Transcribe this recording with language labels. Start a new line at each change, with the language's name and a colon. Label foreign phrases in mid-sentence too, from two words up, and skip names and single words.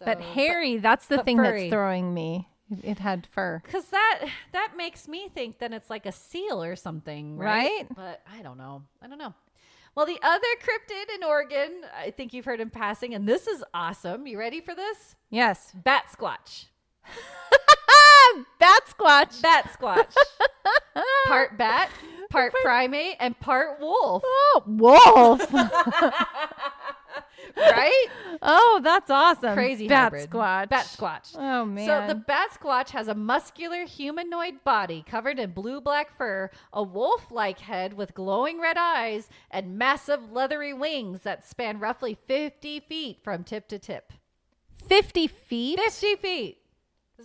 English: but hairy, that's the thing furry. That's throwing me. It had fur. Because that makes me think then it's like a seal or something, right? But I don't know. Well, the other cryptid in Oregon, I think you've heard in passing, and this is awesome. You ready for this? Yes. Bat squatch. Bat squatch. Bat squatch. Part bat, part primate, and part wolf. Oh, wolf. Right? Oh, that's awesome. Crazy bat hybrid. squatch. Bat squatch. Oh, man. So the bat squatch has a muscular humanoid body covered in blue-black fur, a wolf-like head with glowing red eyes, and massive leathery wings that span roughly 50 feet from tip to tip. 50 feet? 50 feet. It's